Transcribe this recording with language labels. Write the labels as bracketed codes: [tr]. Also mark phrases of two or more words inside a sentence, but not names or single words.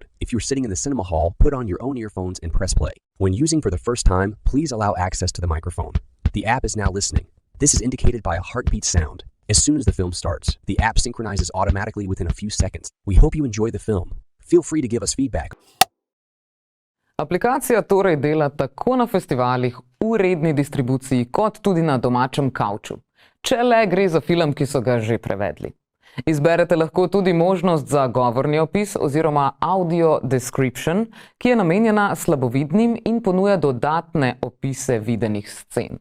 [en] If you're sitting in the cinema hall, put on your own earphones and press play. When using for the first time, please allow access to the microphone. The app is now listening. This is indicated by a heartbeat sound. As soon as the film starts, the app synchronizes automatically within a few seconds. We hope you enjoy the film. Feel free to give us feedback. [sl] Aplikacija torej dela tako na festivalih, v redni distribuciji, kot tudi na domačem kavču. Če le gre za film, ki so ga že prevedli. Izberete lahko tudi možnost za govorni opis oziroma [en] audio description, [sl] ki je namenjena slabovidnim in ponuja dodatne opise videnih scen.